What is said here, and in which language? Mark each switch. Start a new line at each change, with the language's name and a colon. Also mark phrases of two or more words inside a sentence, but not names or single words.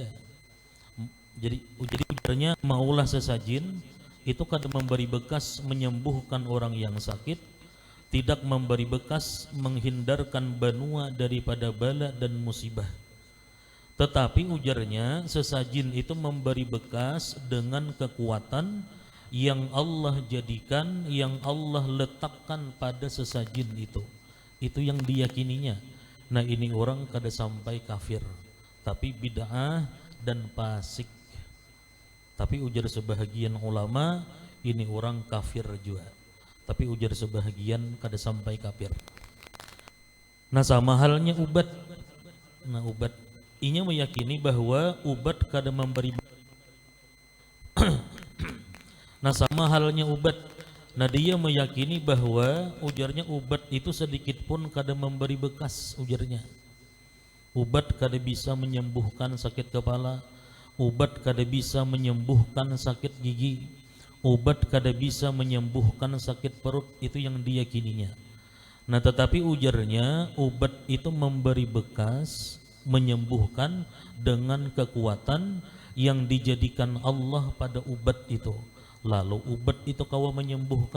Indonesian: Jadi ujarnya maulah sesajen itu kada memberi bekas menyembuhkan orang yang sakit, tidak memberi bekas menghindarkan benua daripada bala dan musibah. Tetapi ujarnya sesajen itu memberi bekas dengan kekuatan yang Allah jadikan, yang Allah letakkan pada sesajen itu. Itu yang diyakininya. Nah ini orang kada sampai kafir, tapi bid'ah dan fasik. Tapi ujar sebahagian ulama ini orang kafir juga. Tapi ujar sebahagian kada sampai kafir. Nah sama halnya ubat. Nah ubat, inya meyakini bahwa ubat kada memberi. Nah sama halnya ubat. Nah dia meyakini bahwa ujarnya ubat itu sedikit pun kada memberi bekas. Ujarnya ubat kada bisa menyembuhkan sakit kepala, ubat kada bisa menyembuhkan sakit gigi, ubat kada bisa menyembuhkan sakit perut. Itu yang diyakininya. Nah tetapi ujarnya ubat itu memberi bekas, menyembuhkan dengan kekuatan yang dijadikan Allah pada ubat itu. Lalu ubat itu kawa menyembuhkan.